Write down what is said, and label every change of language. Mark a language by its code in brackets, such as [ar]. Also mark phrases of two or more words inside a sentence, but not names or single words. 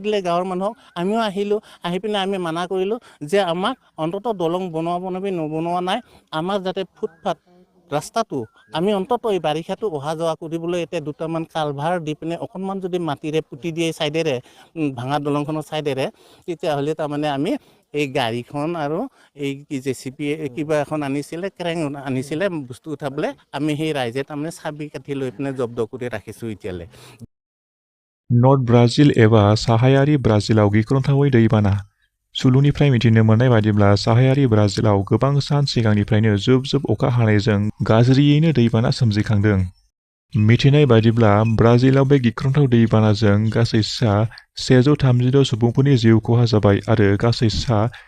[as] দিলে গাঁৱৰ মানুহক আমিও আহিলোঁ আহি পিনে আমি মানা কৰিলোঁ যে আমাক অন্ততঃ দলং নবনোৱা নাই আমাৰ যাতে ফুটপাথ ৰাস্তাটো আমি অন্ততঃ এই বাৰিষাটো অহা যোৱা কৰিবলৈ এতিয়া দুটামান কালভাৰ দি পিনে অকণমান যদি মাটিৰে পুতি দিয়ে ছাইডেৰে ভাঙা দলংখনৰ ছাইডেৰে তেতিয়াহ'লে তাৰমানে আমি এই গাড়ীখন আৰু এই JCB কিবা এখন আনিছিলে ক্ৰেং আনিছিলে বস্তু উঠাবলৈ আমি সেই ৰাইজে তাৰমানে চাবি কাঠি লৈ পিনে জব্দ কৰি ৰাখিছোঁ এতিয়ালৈ [brx] नर्थ ब्राजिल एबा साहायारि ब्राजिलाव गिख्रंथावै दैबाना सुलुनिफ्राय मिथिनो मोननाय बादिब्ला साहायारि ब्राजिलाव गोबां सान सिगांनिफ्रायनो जुब अखा हानायजों गाज्रियैनो दैबाना सोमजिखांदों मिथिनाय बादिब्ला ब्राजिलाव बे गिख्रंथाव दैबानाजों गासै सा 136 सुबुंफोरनि जिउ खहा जाबाय आरो गासै सा